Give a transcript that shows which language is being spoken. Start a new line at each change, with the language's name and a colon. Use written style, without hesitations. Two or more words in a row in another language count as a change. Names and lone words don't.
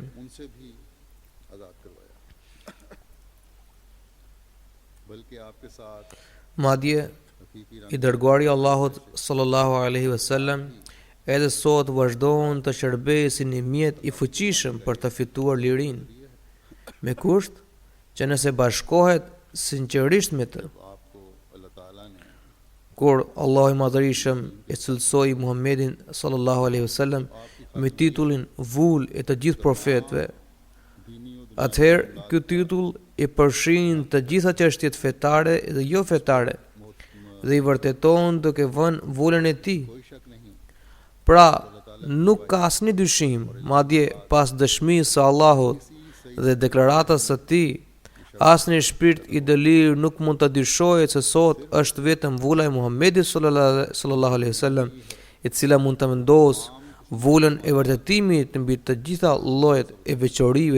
Urdu: ان سے بھی آزاد کروایا بلکہ آپ کے ساتھ
Albanian: Madje
Urdu: हकीकी
Albanian: i dërguari i Allahut
Arabic: صلى الله عليه وسلم
Albanian: edhe sot vazhdon të shërbejë si një mjet i fuqishëm për të fituar lirinë, me kusht që nëse bashkohet sinqerisht me të.
Urdu: آپ کو اللہ تعالیٰ نے
Albanian: Kur Allahu i Madhërisëm e cilësoi Muhammedin
Arabic: صلى الله عليه وسلم
Albanian: me titullin Vull e të gjithë profetëve, atëherë ky titull i përfshin të gjitha çështjet fetare dhe jo fetare dhe i vërteton duke vënë vullën e tij.
Urdu: کوئی شک نہیں
Albanian: Pra, nuk ka asnjë dyshim, madje pas dëshmisë së Allahut dhe deklaratës së tij, asnjë shpirt i dëlir nuk mund të dyshojë se sot është vetëm vula e Muhamedit
Arabic: صلى الله عليه وسلم,
Albanian: e cila mund të vendosë vullën e vërtetimit mbi të gjitha llojet e veçorive.